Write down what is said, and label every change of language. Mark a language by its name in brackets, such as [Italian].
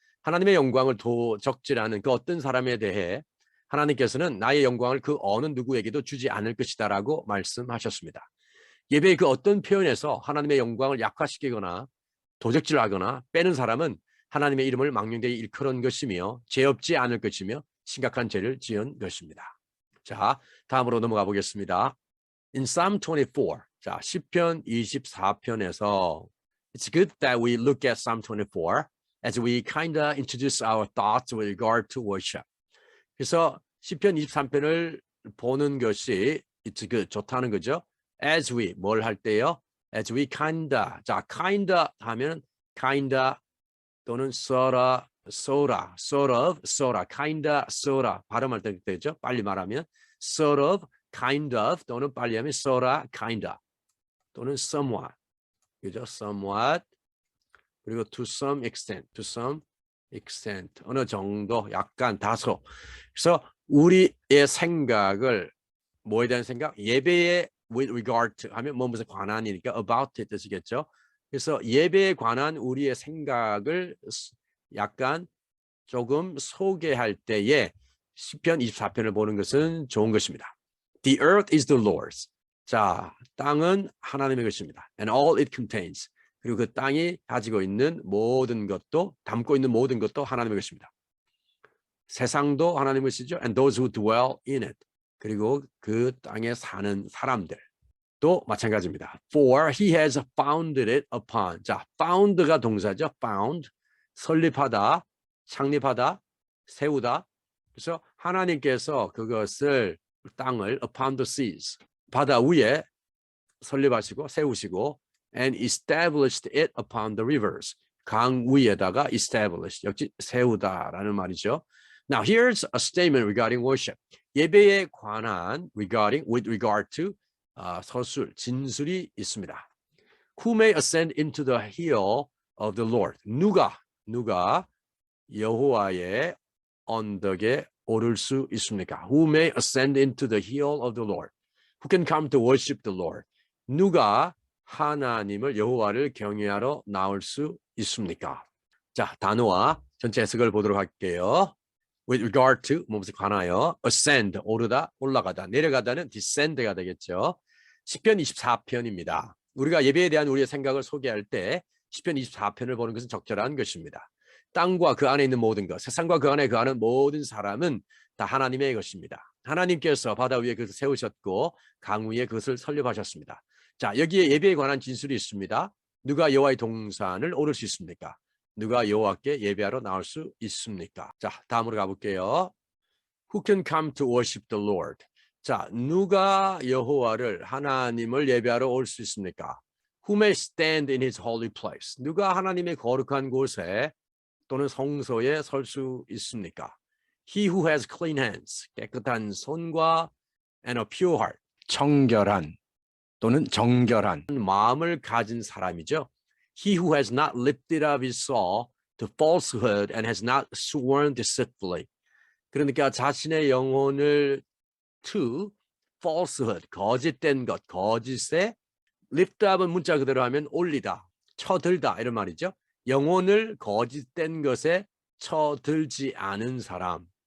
[Korean] 하나님의 영광을 도적질하는 그 어떤 사람에 대해 하나님께서는 나의 영광을 그 어느 누구에게도 주지 않을 것이다라고 말씀하셨습니다. 예배의 그 어떤 표현에서 하나님의 영광을 약화시키거나 도적질하거나 빼는 사람은 하나님의 이름을 망령되게 일컬은 것이며 죄 없지 않을 것이며 심각한 죄를 지은 것입니다. 자, 다음으로 넘어가 보겠습니다. [English] In Psalm 24, [Korean] 자, 시편 24편에서 [English] It's good that we look at Psalm 24 as we kind of introduce our thoughts with regard to worship. [Korean] 그래서 시편 23편을 보는 것이 [English] it's good, [Korean] 좋다는 거죠. [English] As we, [Korean] 뭘 할 때요? [English] As we kinda, 자, kinda 하면 kinda 또는 sorta, sort of, kinda, sorta [Korean] 발음할 때 되죠. 빨리 말하면 [English] sort of, kind of [Korean] 또는 빨리 하면 [English] sorta, kinda [Korean] 또는 somewhat, 그죠? somewhat 그리고 [English] to some extent, [Korean] 어느 정도, 약간, 다소. 그래서 우리의 생각을 뭐에 대한 생각? 예배에 [English] with regard to [Korean] 하면 무엇에 관한이니까 [English] about it [Korean] 뜻이겠죠. 그래서 예배에 관한 우리의 생각을 약간 조금 소개할 때에 시편 24편을 보는 것은 좋은 것입니다. [English] The earth is the Lord's. [Korean] 자, 땅은 하나님의 것입니다. [English] And all it contains. [Korean] 그리고 그 땅이 가지고 있는 모든 것도, 담고 있는 모든 것도 하나님의 것입니다. 세상도 하나님의 것이죠. [English] And those who dwell in it. [Korean] 그리고 그 땅에 사는 사람들도 마찬가지입니다. [English] For he has founded it upon. [Korean] 자, found가 동사죠. found, 설립하다, 창립하다, 세우다. 그래서 하나님께서 그것을 땅을 [English] upon the seas, [Korean] 바다 위에 설립하시고 세우시고 [English] and established it upon the rivers. [Korean] 강 위에다가 establish, 역시 세우다라는 말이죠. [English] Now here's a statement regarding worship. [Korean] 예배에 관한 [English] with regard to [Korean] 서술, 진술이 있습니다. [English] Who may ascend into the hill of the Lord? [Korean] 누가 여호와의 언덕에 오를 수 있습니까? [English] Who may ascend into the hill of the Lord? Who can come to worship the Lord? [Korean] 누가 하나님을 여호와를 경외하러 나올 수 있습니까? 자, 단어와 전체 해석을 보도록 할게요. [English] With regard to, [Korean] 무엇에 관하여, ascend, 오르다, 올라가다, 내려가다는 descend가 되겠죠. 시편 24편입니다. 우리가 예배에 대한 우리의 생각을 소개할 때 시편 24편을 보는 것은 적절한 것입니다. 땅과 그 안에 있는 모든 것, 세상과 그 안에 거하는 모든 사람은 다 하나님의 것입니다. 하나님께서 바다 위에 그것을 세우셨고 강 위에 그것을 설립하셨습니다. 자, 여기에 예배에 관한 진술이 있습니다. 누가 여호와의 동산을 오를 수 있습니까? 누가 여호와께 예배하러 나올 수 있습니까? 자, 다음으로 가볼게요. [English] Who can come to worship the Lord? [Korean] 자, 누가 여호와를 하나님을 예배하러 올 수 있습니까? [English] Who may stand in his holy place? [Korean] 누가 하나님의 거룩한 곳에 또는 성소에 설 수 있습니까? [English] He who has clean hands, [Korean] 깨끗한 손과 [English] and a pure heart, [Korean] 청결한 또는 정결한 마음을 가진 사람이죠. [English] He who has not lifted up his soul to falsehood and has not sworn deceitfully. [Korean] 그러니까 자신의 영혼을 [English] to falsehood, [Korean] 거짓된 것, 거짓에 [English] lift up [Korean] 은 문자 그대로 하면 올리다, 쳐들다 이런 말이죠. 영혼을 거짓된 것에 쳐들지 않은 사람.